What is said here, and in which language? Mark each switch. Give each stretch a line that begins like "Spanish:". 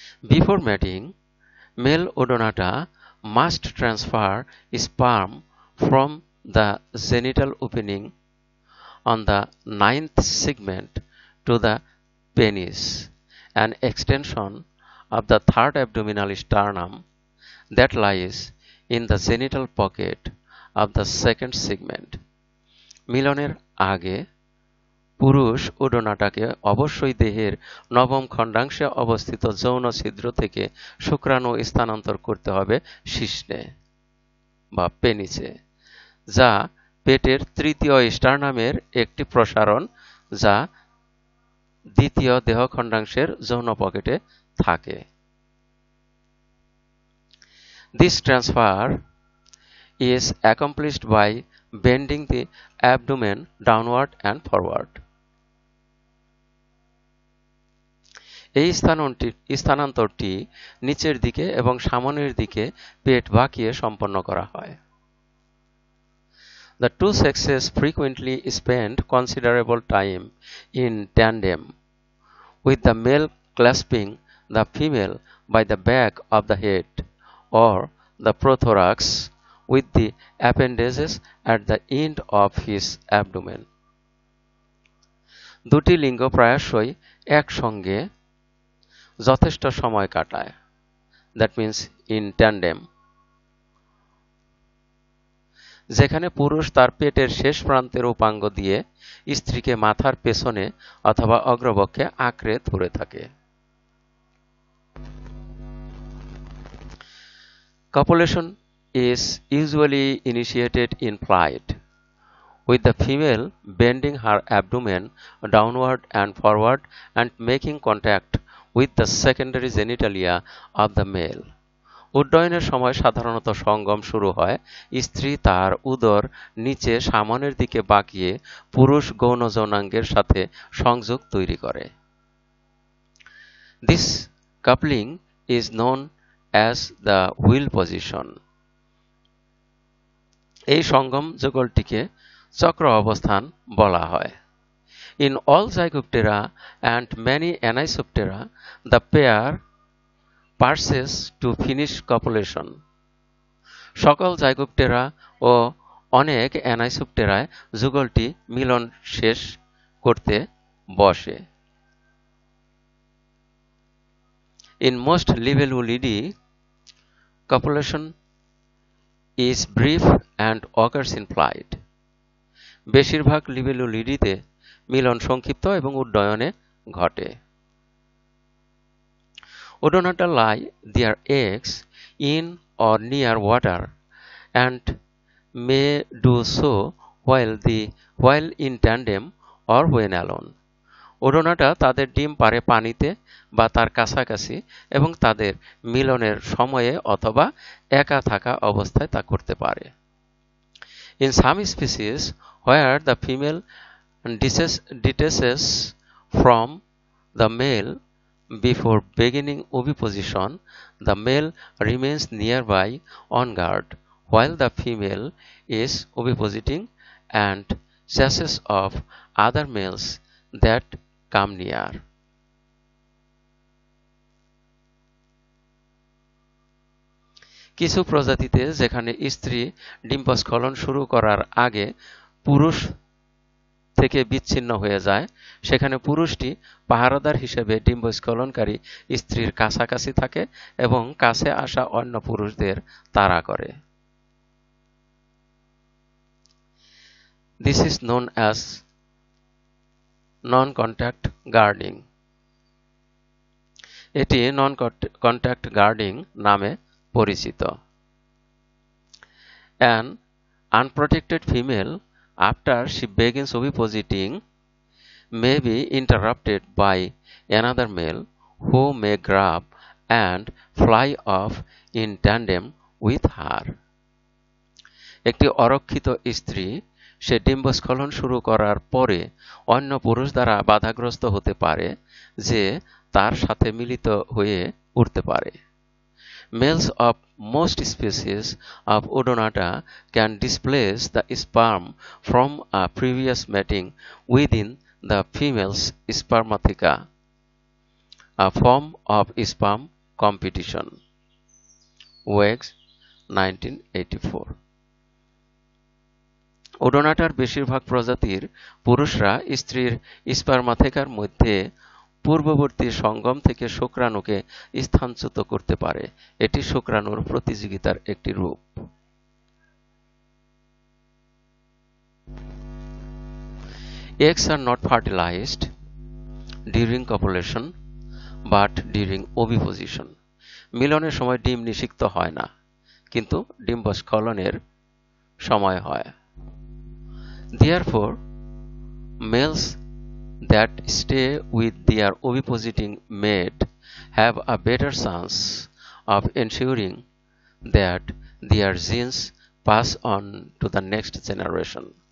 English: Before mating, male Odonata must transfer sperm from the genital opening on the ninth segment to the penis, an extension of the third abdominal sternum that lies in the genital pocket of the second segment.
Bangla: মিলনের আগে পুরুষ ওডোনাটাকে অবশ্যই দেহের নবম খণ্ডাংশে অবস্থিত যৌন ছিদ্র থেকে শুক্রাণু স্থানান্তর করতে হবে শিশ্নে বা পেনিসে, যা পেটের তৃতীয় স্টার্নামের একটি প্রসারণ যা দ্বিতীয় দেহ খণ্ডাংশের যৌন পকেটে থাকে।
English: This transfer is accomplished by bending the abdomen downward and forward.
Bangla: এই স্থানান্তরটি নিচের দিকে এবং সামনের দিকে পেট বাঁকিয়ে সম্পন্ন করা হয়।
English: The two sexes frequently spend considerable time in tandem, with the male clasping the female by the back of the head or the prothorax with the appendages at the end of his abdomen.
Bangla: দুটি লিঙ্গ প্রায়শই একসঙ্গে যথেষ্ট সময় কাটায়,
English: that means in tandem,
Bangla: যেখানে পুরুষ তার পেটের শেষ প্রান্তের উপাঙ্গ দিয়ে স্ত্রীকে মাথার পেছনে অথবা অগ্রবক্ষে আঁকড়ে ধরে থাকে।
English: Copulation is usually initiated in flight, with the female bending her abdomen downward and forward and making contact with the secondary genitalia of the male.
Bangla: উড্ডয়নের সময় সাধারণত সঙ্গম শুরু হয় স্ত্রী তার উদর নিচে সামনের দিকে বাঁকিয়ে পুরুষ গৌণ যৌনাঙ্গের সাথে সংযোগ তৈরি করে।
English: This coupling is known as the wheel position.
Bangla: এই সঙ্গম যুগলটিকে চক্র অবস্থান বলা হয়।
English: In all Zygoptera and many Anisoptera, the pair pursues to finish copulation.
Bangla: সকল জাইগোপটেরা ও অনেক অ্যানাইসোপটেরায় যুগলটি মিলন শেষ করতে বসে।
English: In most Libellulidae, copulation is brief and occurs in flight.
Bangla: বেশিরভাগ লিবেলুলিডিতে মিলন সংক্ষিপ্ত এবং উড্ডয়নে ঘটে।
English: Odonata lie their eggs in or near water and may do so while in tandem or when alone.
Bangla: ওডোনাটা তাদের ডিম পাড়ে পানিতে বা তার কাছাকাছি এবং তাদের মিলনের সময়ে অথবা একা থাকা অবস্থায় তা করতে পারে।
English: In some species where the female detaches from the male before beginning oviposition, the male remains nearby on guard while the female is ovipositing and chases off other males that come near.
Bangla: কিছু প্রজাতিতে যেখানে স্ত্রী ডিম্বস্খলন শুরু করার আগে পুরুষ থেকে বিচ্ছিন্ন হয়ে যায়, সেখানে পুরুষটি পাহারাদার হিসেবে ডিম্বস্খলনকারী স্ত্রীর কাছাকাছি থাকে এবং কাছে আসা অন্য পুরুষদের তাড়া করে।
English: This is known as non-contact guarding.
Bangla: এটি non-contact guarding নামে পরিচিত।
English: An unprotected female, after she begins ovipositing, may be interrupted by another male who may grab and fly off in tandem with her.
Bangla: একটি অরক্ষিত স্ত্রী সে ডিম্বস্খলন শুরু করার পরে অন্য পুরুষ দ্বারা বাধাগ্রস্ত হতে পারে যে তার সাথে মিলিত হয়ে উঠতে পারে।
English: Males of most species of Odonata can displace the sperm from a previous mating within the female's spermatheca, a form of sperm competition. Wegs, 1984.
Bangla: ওডোনাটার বেশিরভাগ প্রজাতির পুরুষরা স্ত্রীর স্পার্মাথেকার মধ্যে পূর্ববর্তী সঙ্গম থেকে শুক্রাণুকে স্থানচ্যুত করতে পারে। এটি শুক্রাণুর প্রতিযোগিতার একটি রূপ।
English: Eggs are not fertilized during copulation but during oviposition.
Bangla: মিলনের সময় ডিম নিষিক্ত হয় না, কিন্তু ডিম্বস্খলনের সময় হয়।
English: Therefore, males that stay with their ovipositing mate have a better chance of ensuring that their genes pass on to the next generation.